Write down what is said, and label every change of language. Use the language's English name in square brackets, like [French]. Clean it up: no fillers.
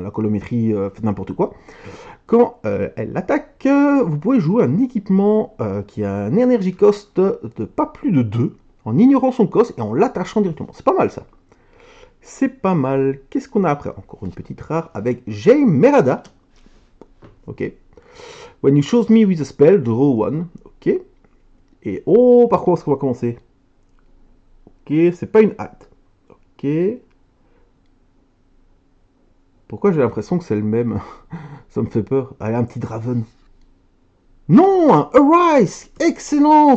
[French] La colorimétrie fait n'importe quoi. Quand elle attaque, vous pouvez jouer un équipement qui a un energy cost de pas plus de 2 en ignorant son cost et en l'attachant directement. C'est pas mal ça. C'est pas mal. Qu'est-ce qu'on a après? Encore une petite rare avec Jay Merada. Ok. [English] When you chose me with a spell, draw one. Ok. [French] Et oh, par quoi est-ce qu'on va commencer? Ok, c'est pas une hâte. Ok. Pourquoi j'ai l'impression que c'est le même? Ça me fait peur. Allez, un petit Draven. Non, un Arise. Excellent.